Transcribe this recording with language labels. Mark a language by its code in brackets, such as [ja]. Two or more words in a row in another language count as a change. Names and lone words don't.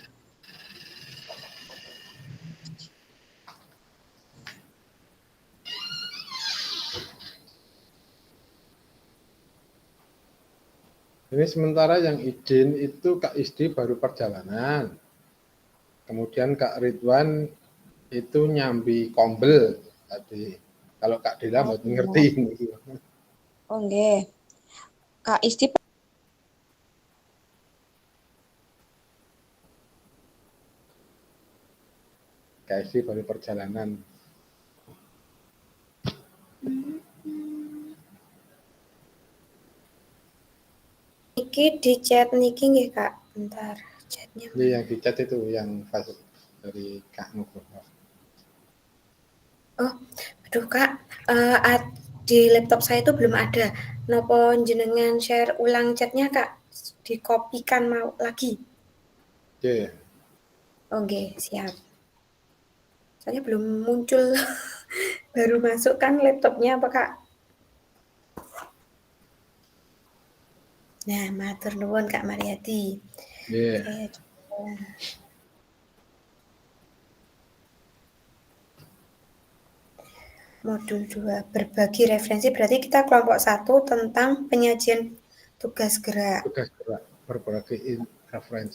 [id] Ini sementara yang izin itu Kak Isdi baru perjalanan. Kemudian Kak Ridwan itu nyambi kombel tadi. Kalau Kak Dila mau ngerti ini. Oh nggih. Kak Isti Kak Isdi baru perjalanan. [jv] niki di chat niki nggih Kak. [id] Bentar, chatnya. Ini yang di chat itu yang fase dari Kak Nugroho. Oh, aduh Kak, di laptop saya itu belum ada. [jv] Nopo jenengan share ulang chatnya Kak? [id] Dikopikan mau lagi. Oke. Oke, siap. Soalnya belum muncul, baru masuk kan laptopnya apa Kak? Nah, [jv] matur nuwun Kak Mariati. [en] Yeah. [id] Saya coba. Modul 2, berbagi referensi berarti kita kelompok 1 tentang penyajian tugas gerak. Tugas gerak berbagi referensi.